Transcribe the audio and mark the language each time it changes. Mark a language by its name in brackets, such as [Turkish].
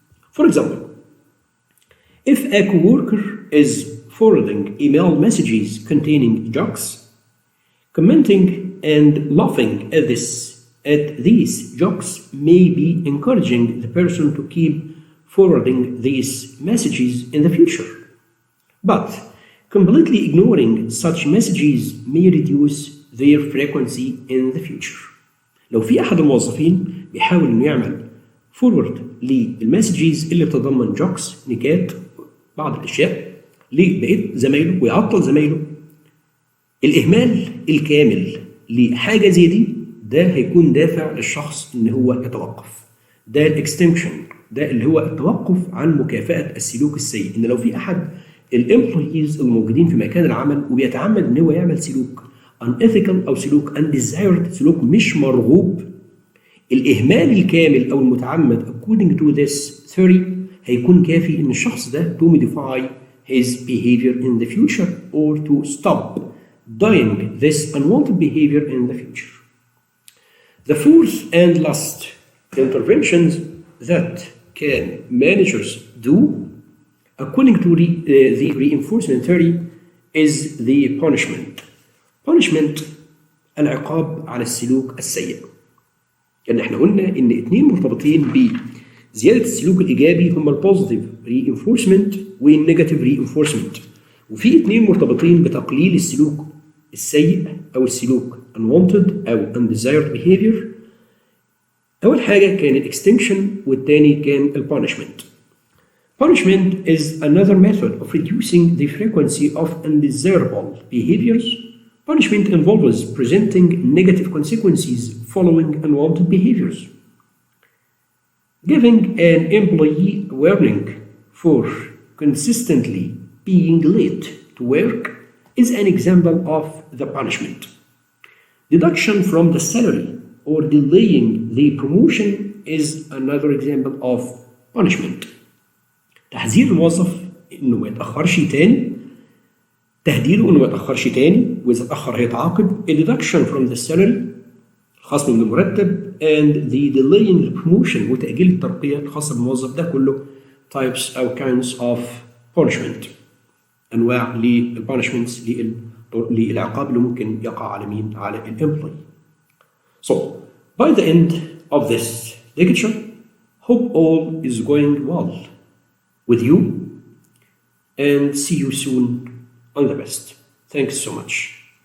[English] For example, if a coworker is forwarding email messages containing jokes, commenting and laughing at these jokes may be encouraging the person to keep forwarding these messages in the future. But completely ignoring such messages may reduce their frequency in the future. [Arabic] لو في أحد الموظفين بيحاول إنه يعمل فورورد للمسجز اللي بتتضمن جوكس، نكات، بعض الأشياء لبقية زمايله ويعطل زمايله، الإهمال الكامل لحاجة زي دي ده هيكون دافع للشخص إن هو يتوقف. ده الاكستنشن، ده اللي هو التوقف عن مكافأة السلوك السيء. ان لو في احد الامبلويز الموجودين في مكان العمل وبيتعمد ان هو يعمل سلوك unethical او سلوك undesired، سلوك مش مرغوب، الاهمال الكامل او المتعمد [English] according to this theory [Arabic] هيكون كافي ان الشخص ده [English] to modify his behavior in the future [Arabic] or to stop doing this unwanted behavior in the future. [English] The fourth and last interventions that can managers do according to the reinforcement theory is the punishment. [Arabic] Punishment العقاب على السلوك السيء. يعني احنا قلنا ان اتنين مرتبطين بزيادة السلوك الإيجابي هما البوزيتيف reinforcement والنيجاتيف reinforcement، وفي اتنين مرتبطين بتقليل السلوك السيء أو السلوك unwanted أو [English] undesired behavior. [Arabic] أول حاجة كان الاكستنشن والتاني كان البانشمنت. [English] Punishment is another method of reducing the frequency of undesirable behaviors. Punishment involves presenting negative consequences following unwanted behaviors. Giving an employee a warning for consistently being late to work is an example of the punishment. Deduction from the salary or delaying the promotion is another example of punishment. [Arabic] تحذير الموظف انه ما يتاخرش تاني، تهديده انه ما يتاخرش تاني، واذا اتاخر هيتعاقب. [English] deduction from the salary [Arabic] الخصم من المرتب [English] and the delaying the promotion [Arabic] وتاجيل الترقيه الخاصه بالموظف، ده كله types او [English] kinds of punishment، [Arabic] انواع للبانشمنتس للعقاب اللي ممكن يقع على مين؟ على الامبلوي. [English] So by the end of this lecture, hope all is going well with you and see you soon. All the best. Thanks so much.